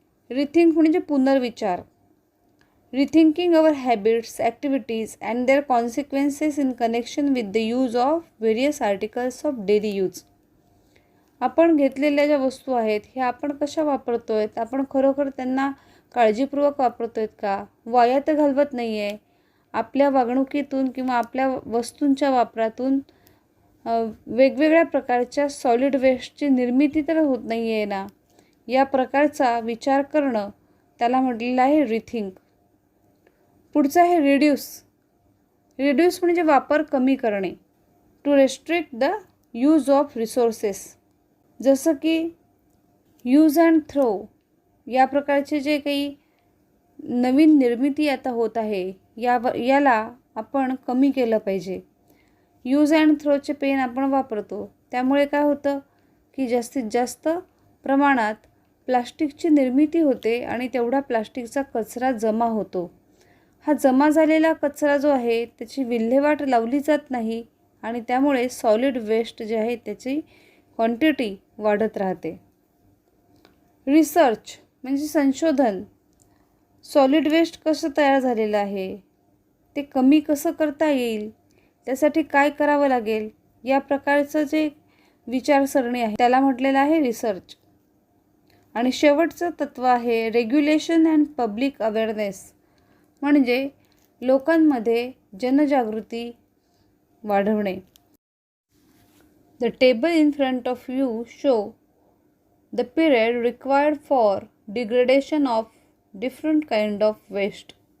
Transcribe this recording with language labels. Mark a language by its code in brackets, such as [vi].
[mr] Rethink म्हणजे पुनर्विचार. [en] Rethinking our habits, activities and their consequences in connection with the use of various articles of daily use. [mr] आपण घेतलेल्या ज्या वस्तू आहेत ह्या आपण कशा वापरतोय, आपण खरोखर त्यांना काळजीपूर्वक वापरतोय का, वाया तर घालवत नाही आहे, आपल्या वागणुकीतून किंवा आपल्या वस्तूंच्या वापरातून वेगवेगळ्या प्रकारच्या सॉलिड वेस्टची निर्मिती तर होत नाही आहे ना, या प्रकारचा विचार करणं त्याला म्हटलेलं आहे रिथिंक. पुढचं आहे रिड्यूस. रिड्यूस म्हणजे वापर कमी करणे. [en] To restrict the use of resources. [mr] जसं की यूज अँड थ्रो या प्रकारचे जे काही नवीन निर्मिती आता होत आहे याला आपण कमी केलं पाहिजे. यूज अँड थ्रोचे पेन आपण वापरतो, त्यामुळे काय होतं की जास्तीत जास्त प्रमाणात प्लास्टिकची निर्मिती होते आणि तेवढा प्लास्टिकचा कचरा जमा होतो. हा जमा झालेला कचरा जो आहे त्याची विल्हेवाट लावली जात नाही आणि त्यामुळे सॉलिड वेस्ट जे आहे त्याची क्वांटिटी वाढत राहते. रिसर्च म्हणजे संशोधन. सॉलिड वेस्ट कसं तयार झालेलं आहे, ते कमी कसं करता येईल, त्यासाठी काय करावं लागेल, या प्रकारचं जे विचारसरणी आहे त्याला म्हटलेलं आहे रिसर्च. आणि शेवटचं तत्व आहे रेग्युलेशन अँड पब्लिक अवेअरनेस. म्हणजे लोकांमध्ये जनजागृती वाढवणे. [en] The table in front of you show the period required for degradation of different kind of waste.